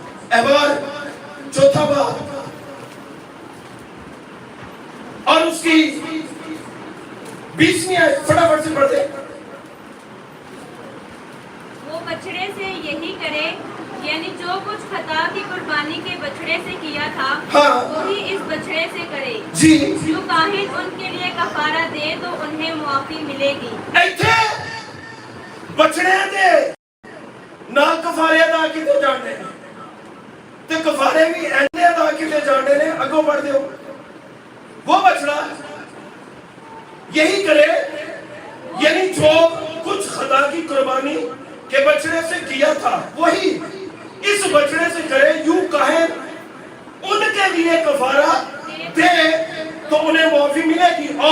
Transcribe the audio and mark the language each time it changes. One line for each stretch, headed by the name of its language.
Urdu: احبار چوتھا باب اور اس کی 20ویں آیت فٹافٹ سے پڑھ دے. وہ بچڑے سے یہی کرے, یعنی جو کچھ خطا کی قربانی کے بچڑے سے کیا تھا وہی اس بچڑے سے کرے. جی جو کاہن ان کے لیے کفارہ دے تو انہیں معافی ملے گی.
Punjabi: ایتھے بچڑے دے نہ کفارے ادا کیتے جانے ہیں تے کفارے بھی اینے ادا کیتے جانے نے. اگوں پڑھ دیو.
Urdu: وہ بچڑا یہی کرے, یعنی جو کچھ خدا کی قربانی کے بچڑے سے کیا تھا وہی اس بچڑے سے کرے. یوں کہیں ان کے لیے کفارہ دے تو انہیں معافی ملے گی.